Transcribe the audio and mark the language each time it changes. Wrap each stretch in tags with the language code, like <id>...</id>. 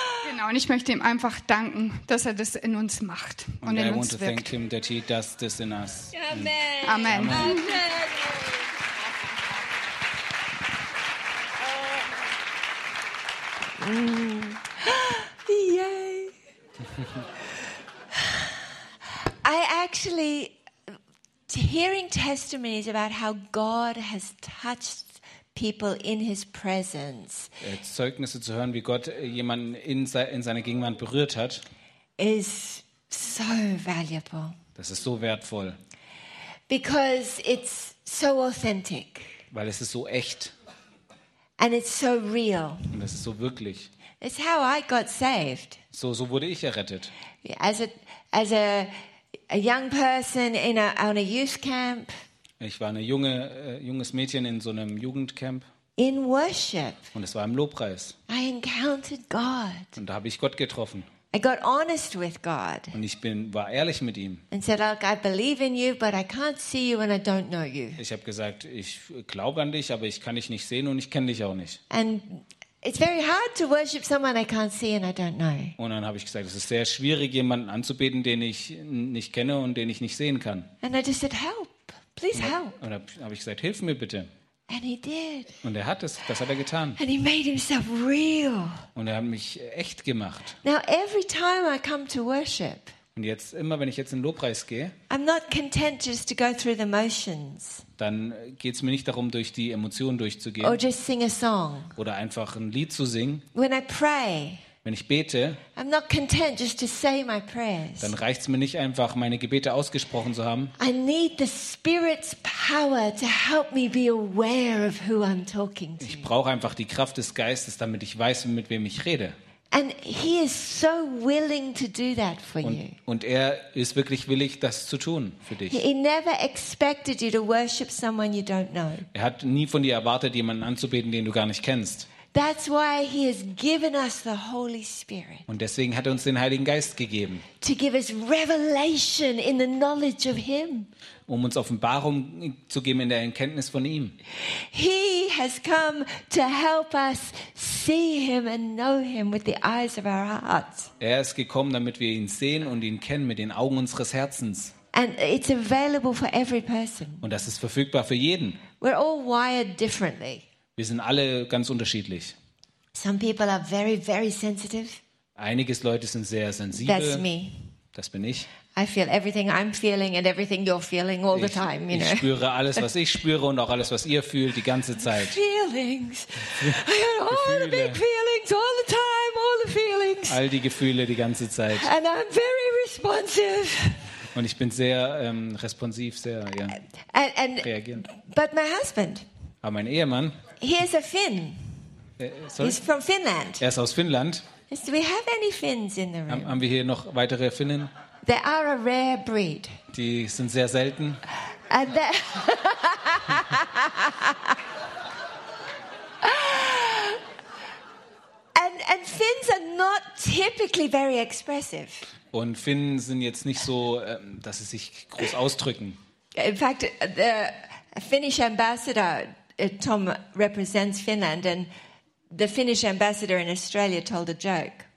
<de>Genau, und ich möchte ihm einfach danken, dass er das in uns macht und in uns wirkt.</de> <en>Him that he does this in us. Amen. Amen. Amen. Yay. I actually hearing testimonies about how God has touched people in his presence.</en> <de>Zeugnisse zu hören, wie Gott jemanden in seiner Gegenwart berührt hat,</de> <en>is so valuable.</en> <de>Das ist so wertvoll.</de> <en>Because it's so authentic.</en> <de>Weil es ist so echt.</de> <en>And it's so real.</en> <de>Und es ist so wirklich.</de> <en>It's how I got saved.</en> <de>So wurde ich errettet.</de> <en>As a young person on a youth camp.</en> <de>Ich war ein junges Mädchen in so einem Jugendcamp.</de> <en>In worship.</en> <de>Und es war im Lobpreis.</de> <en>I encountered God.</en> <de>Und da habe ich Gott getroffen.</de> <en>I got honest with God.</en> <de>Und ich war ehrlich mit ihm.</de> <en>And said, "Look, I believe in you, but I can't see you and I don't know you."</en> <de>Ich habe gesagt, ich glaube an dich, aber ich kann dich nicht sehen und ich kenne dich auch nicht.</de> <en>And it's very hard to worship someone I can't see and I don't know.</en> <de>Und dann habe ich gesagt, es ist sehr schwierig, jemanden anzubeten, den ich nicht kenne und den ich nicht sehen kann.</de> <en>And I just said, "Help. Please help."</en> <de>Und dann habe ich gesagt, hilf mir bitte.</de> <en>And he did.</en> <de>Und er hat es, das hat er getan.</de> <en>And he made himself real.</en> <de>Und er hat mich echt gemacht.</de> <en>Now every time I come to worship.</en> <de>Und jetzt immer, wenn ich jetzt in Lobpreis gehe.</de> <en>I'm not content just to go through the motions.</en> <de>Dann geht's mir nicht darum, durch die Emotionen durchzugehen.</de> <en>Or just sing a song.</en> <de>Oder einfach ein Lied zu singen.</de> <en>When I pray.</en> <de>Wenn ich bete,</de> <en>I'm not content just to say my prayers.</en> <de>Dann reicht es mir nicht einfach, meine Gebete ausgesprochen zu haben.</de> <en>I need the Spirit's power to help me be aware of who I'm talking to.</en> <de>Ich brauche einfach die Kraft des Geistes, damit ich weiß, mit wem ich rede.</de> <en>And he is so willing to do that for you.</en> <de>Und er ist wirklich willig, das zu tun für dich.</de> <en>He never expected you to worship someone you don't know.</en> <de>Er hat nie von dir erwartet, jemanden anzubeten, den du gar nicht kennst.</de> <en>That's why he has given us the Holy Spirit.</en> <de>Und deswegen hat er uns den Heiligen Geist gegeben.</de> <en>To give us revelation in the knowledge of him.</en> <de>Um uns Offenbarung zu geben in der Erkenntnis von ihm.</de> <en>He has come to help us see him and know him with the eyes of our hearts.</en> <de>Er ist gekommen, damit wir ihn sehen und ihn kennen mit den Augen unseres Herzens.</de> <en>And it's available for every person.</en> <de>Und das ist verfügbar für jeden.</de> <en>We're all wired differently.</en> <de>Wir sind alle ganz unterschiedlich.</de> <en>Some people are very, very sensitive.</en> <de>Einige Leute sind sehr sensibel.</de> <en>That's me.</en> <de>Das bin ich.</de> <en>I feel everything I'm feeling and everything you're feeling all the time. You know?</en> <de>Ich spüre alles, was ich spüre und auch alles, was ihr fühlt, die ganze Zeit.</de> <en>Feelings. I got all the big feelings, all the time, all the feelings.</en> <de>All die Gefühle die ganze Zeit.</de> <en>And I'm very responsive.</en> <de>Und ich bin sehr responsiv, sehr reagierend.</de> <en>But my husband.</en> <de>Aber mein Ehemann.</de> <en>He is a Finn. He's from Finland.</en> <de>Er ist aus Finnland.</de> <en>Do we have any Finns in the room?</en> <de>Haben wir hier noch weitere Finnen?</de> <en>They are a rare breed.</en> <de>Die sind sehr selten.</de> <en>And and Finns are not typically very expressive.</en> <de>Und Finnen sind jetzt nicht so, dass sie sich groß ausdrücken.</de> <en>In fact, the Finnish ambassador Tom represents Finland, and the Finnish ambassador in Australia told a joke.</en>